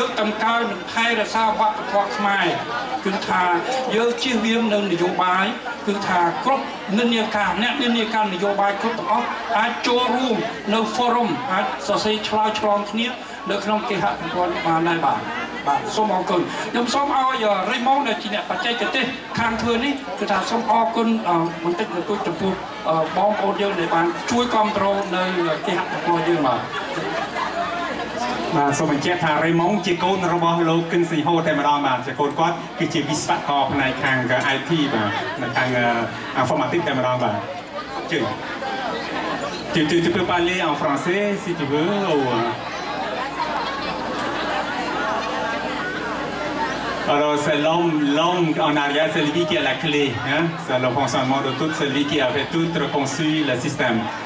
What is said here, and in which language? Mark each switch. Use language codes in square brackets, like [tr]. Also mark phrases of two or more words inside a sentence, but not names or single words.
[km] កតម្កើងនិងថែរក្សាវប្បធម៌ខ្មែរគឺថាយើងជៀសវាងនឹងនយោបាយគឺថាគ្រប់និន្នាការអ្នកនិន្នាការនយោបាយគ្រប់ទាំងអស់អាចចូលរួមនៅ forum អាចសរសេរឆ្លើយឆ្លងគ្នានៅក្នុងគេហទំព័របានដែរបាទបាទសូមអរគុណខ្ញុំសូមឲ្យរេម៉ុងដែលជាអ្នកបច្ចេកទេសខាងធ្វើនេះគឺថាសូមអរគុណបន្តិចបន្តួចចំពោះបងប្អូនយើងដែលបានជួយគ្រប់គ្រងនៅគេហទំព័រយើងបាទ សូមបញ្ជាក់ថារេម៉ុងជាកូនរបស់លោកគិនស៊ីហូតែម្ដងបាទជាកូនគាត់គឺជាវិស្វករផ្នែកខាង IT បាទនៅខាង informatique តែម្ដងបាទជឿ [fr] tu peux parler en français si tu veux ou alors c'est l'homme en arrière, c'est lui qui a la clé, hein? C'est le fonctionnement de tout, celui qui avait tout reconçu le système.